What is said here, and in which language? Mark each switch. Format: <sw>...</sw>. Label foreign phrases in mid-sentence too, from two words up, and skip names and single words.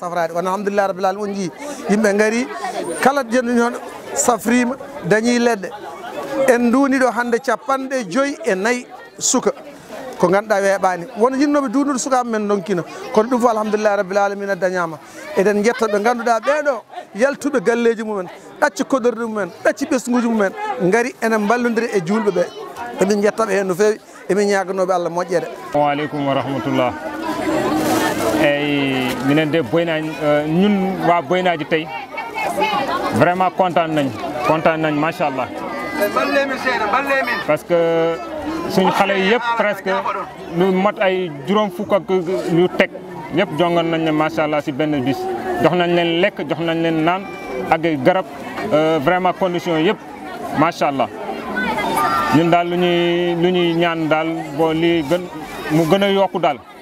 <ff>safrade won</ff> <ar>الحمد لله رب العالمين</ar> <ff>on jii yimɓe gaari kala jenɗo hono safrima dañi leɗɗe en duuni ɗo hande 54 suka ko ganduɗa weeɓani wono yinnoɓe duunude sukaɓe men donkino kono ɗum fof</ff> <ar>الحمد لله رب العالمين</ar> <ff>dañama eɗen jetta ɓe ganduɗa ɓeɗo yaltuɓe galleji mumen ɗacci kodorde mumen ɗacci ɓesguji mumen gaari enen ballodiri e julɓe ɓe emin jettaɓe hen no fewi emin ñaganoɓe Allah moƴƴere.</ff> <ar>السلام عليكم ورحمة الله.</ar> <wo>Eyyi minen de Boynaji ñun waa Boynaji tey vraiment kontaan nañ machallah</wo> <fr>parce que</fr> <wo>suñu xale yi yëpp presque lu mat ay juróom fukk ak lu teg ñëpp jongoon nañ ne machallah si benn bis jox nañ leen lekk jox nañ leen naan ak garab vraiment condition yëpp machallah ñun daal lu ñuy ñaan daal boo lii mu gën a yokku daal</wo>